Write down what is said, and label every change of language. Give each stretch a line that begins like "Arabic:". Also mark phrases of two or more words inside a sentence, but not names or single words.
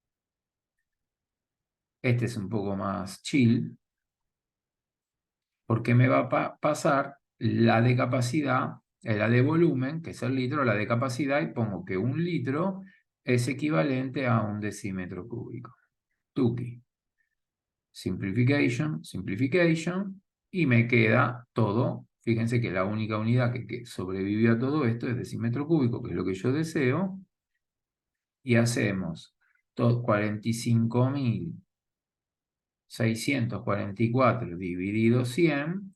Spanish: Este es un poco más chill, porque me va a pasar la de capacidad, la de volumen, que es el litro, la de capacidad, y pongo que 1 litro es equivalente a un decímetro cúbico.
English: Tuki. Simplification, simplification,
Spanish: y me queda todo. Fíjense que la única unidad que sobrevivió a todo esto es decímetro cúbico, que es lo que yo deseo, y hacemos 45.644 dividido 100.